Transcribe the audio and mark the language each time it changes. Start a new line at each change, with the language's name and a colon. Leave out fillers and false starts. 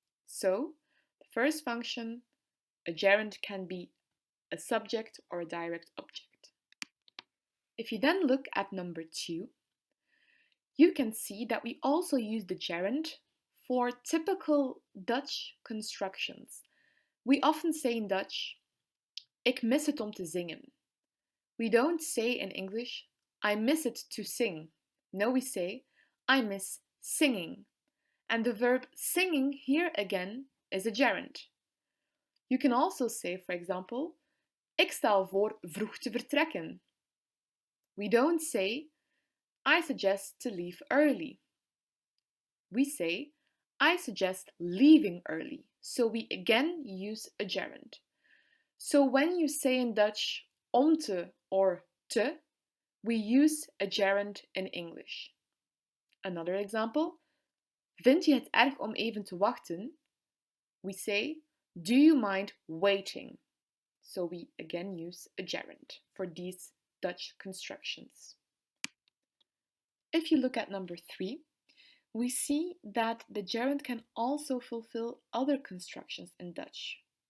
English: So the first function, a gerund can be a subject or a direct object. If you then look at number 2, you can see that we also use the gerund for typical Dutch constructions. We often say in Dutch,
Dutch: ik mis het om te zingen.
English: We don't say in English, I miss it to sing. No, we say, I miss singing. And the verb singing here again is a gerund. You can also say, for example,
Dutch: ik stel voor vroeg te vertrekken.
English: We don't say, I suggest to leave early. We say, I suggest leaving early. So we again use a gerund. So when you say in Dutch om te or te, we use a gerund in English. Another example,
Dutch: vind je het erg om even te wachten?
English: We say, do you mind waiting? So we again use a gerund for these Dutch constructions. If you look at number 3, we see that the gerund can also fulfill other constructions in Dutch.